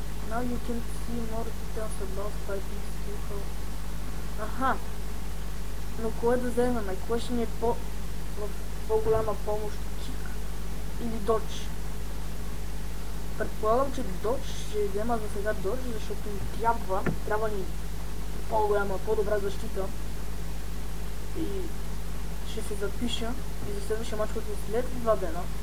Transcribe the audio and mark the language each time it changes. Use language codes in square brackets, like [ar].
[en] Now you can see more details about fighting skill. [bg] Аха. Но кое да вземем? Кое ще ни е в по-голяма помощ? Kick или dodge? Предполагам, че Dodge ще взема за сега Dodge, защото ни трябва ни по-голяма, по-добра защита. И ще се запиша и за следващия мач, който след 2 дена.